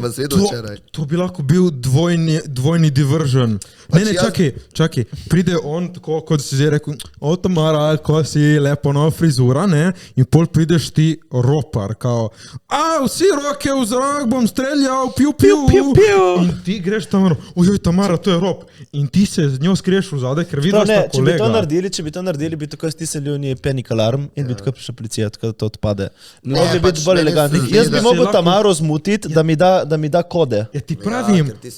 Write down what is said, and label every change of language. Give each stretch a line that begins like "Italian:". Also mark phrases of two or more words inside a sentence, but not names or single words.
Slovenian: sem vas videl včeraj. to bi lahko bil dvojni diversion. Ne, ne, jaz- čakaj, pride on tako, kot si zdaj rekel, o Tamara, ko si lepo nova frizura, ne, in pol prideš ti ropar, kao, vsi roke v zrak, bom streljal, piu, piu, Piu, piu, piu. in ti greš tam, ojoj, Tamara, to je rop, in ti se z njo skriješ v zadaj, ker Prav, vidiš ne, ta kolega. če bi to naredili, bi tako stisnili v njej
English: panic alarm
Slovenian: in bi tako prišla policija, tako da to odpade. Ne, Mogli bi biti pač bolj meni se elegantni. zdi, Jaz da bi si mogel lahko- Tamaro zmutiti, da mi da kode. Ja, ti pravim, ker ti si-